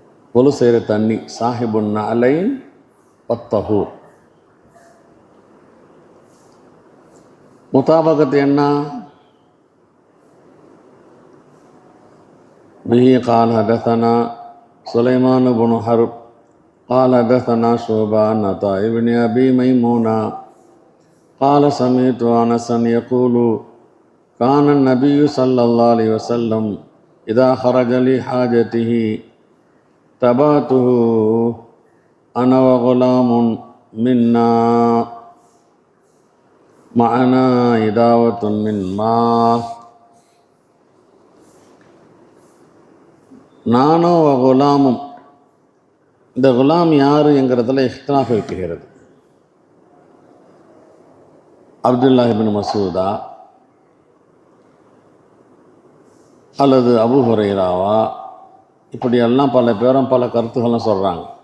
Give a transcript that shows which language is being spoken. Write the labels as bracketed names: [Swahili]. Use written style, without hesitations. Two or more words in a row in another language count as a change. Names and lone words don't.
[Tamil] ஒலு செய்கிற தண்ணி சாஹிபுன் அலைன் வத்தஹூர். முதாபகத்து என்ன? [Arabic] به قال حدثنا سليمان بن حرب قال حدثنا شعبة عن عطاء بن أبي ميمونة قال سمعت أنسا يقول كان النبي صلى الله عليه وسلم إذا خرج لحاجته تبعته أنا وغلام منا معنا إداوة من ماء. [Tamil] நானோ குலாமும், இந்த குலாம் யார் என்கிறதுல இஹ்திலாஃப் இருக்கிறது. அப்துல்லாஹ் இப்னு மசூதா அல்லது அபூ ஹுரைராவா, இப்படியெல்லாம் பல பேரும் பல கருத்துக்களும் சொல்கிறாங்க.